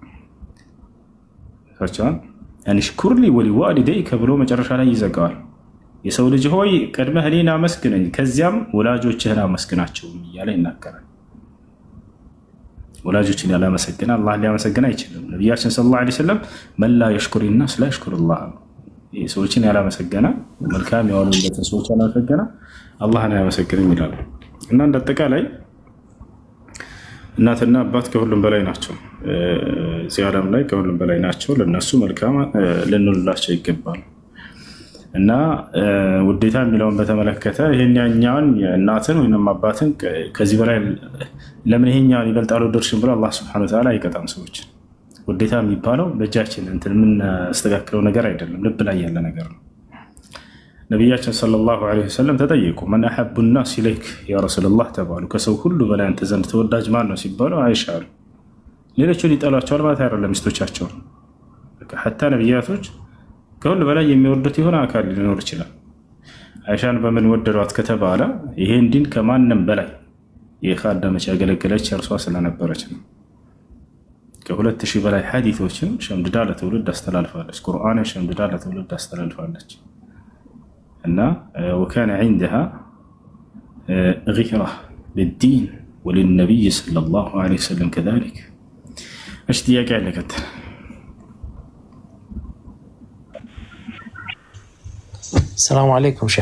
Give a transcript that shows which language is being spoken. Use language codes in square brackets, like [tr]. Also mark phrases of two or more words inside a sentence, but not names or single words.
[ar] فأن اشكر لي ولوالديك [am] ብሎ መጨረሻ ላይ ይዘጋዋል። የሰው ልጅ ሆይ ቀድመህ እኔን አመስግነኝ ከዚያም ወላጆችህን አመስግናቸው እያለ ይናገራል። ወላጆችን ያላመሰገነ አላህ ሊያመሰግን አይችልም። ነብያችን [ar] صلى الله عليه وسلم من لا يشكر الناس لا يشكر الله [am] ሰዎችን ያላመሰገነ መልካም የሆኑበትን ሰዎች ያላመሰገነ አላህን አያመሰግንም ይላል። እና እንደተጠቃላይ እናትና አባት ከሁሉም በላይ ናቸው። እዚህ ዓለም ላይ ከሁሉም በላይ ናቸው። ለነሱ መልካም ልንውላቸው ይገባል። እና ውዴታ የሚለውን በተመለከተ ይሄኛውን እናትን ወይንም አባትን ከዚህ በላይ ለምን ይሄኛውን ይበልጣል ወደርሽም ብሎ አላህ [ar] سبحانه وتعالى [am] አይቀጣም ሰዎች። ውዴታ የሚባለው በእጃችን እንትን ምን አስተካክለው ነገር አይደለም፣ ልብ ላይ ያለ ነገር ነው። ነብያችን [ar] صلى الله عليه [am] ወሰለም ተጠየቁ [ar] من احب الناس اليك يا رسول الله [am] ተባሉ። ከሰው ሁሉ በላይ አንተ ዘንድ ተወዳጅ ማን ነው ሲባሉ አይሻ አሉ። ሌሎቹ ሊጠሏቸው ማለት አይደለም ሚስቶቻቸው حتى ነብያቶች ከሁሉ በላይ የሚወዱት የሆነ አካል ሊኖር ይችላል። አይሻን በምን ወደዷት ከተባለ ይሄን ዲን ከማንም በላይ የኻደመች ያገለገለች እርሷ ስለነበረች ነው። ከ2000 በላይ ሐዲሶችን ሸምድዳ ለትውልድ አስተላልፋለች። ቁርአንን ሸምድዳ ለትውልድ አስተላልፋለች። እና [ar] وكان عندها غيرة للدين وللنبي صلى الله عليه وسلم كذلك. اشتياق عليك. السلام عليكم شيخ.